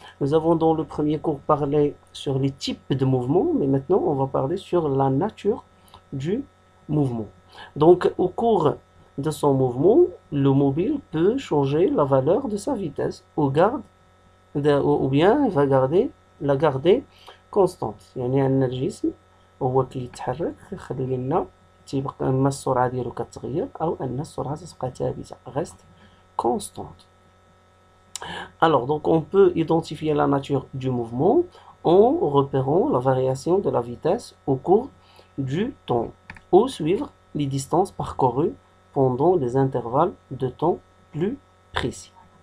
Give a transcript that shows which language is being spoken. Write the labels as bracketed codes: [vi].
[fr] Nous avons dans le premier cours parlé sur les types de mouvements, mais maintenant on va parler sur la nature du mouvement. Donc au cours de son mouvement, le mobile peut changer la valeur de sa vitesse ou bien il va la garder constante. [ar] يعني أن الجسم هو كيتحرك يخلي لنا تيبقى إما السرعة ديالو كتغير أو أن السرعة تبقى ثابتة [fr] reste constante. Alors donc on peut identifier la nature du mouvement en repérant la variation de la vitesse au cours du temps ou suivre les distances parcourues pendant des intervalles de temps plus précis.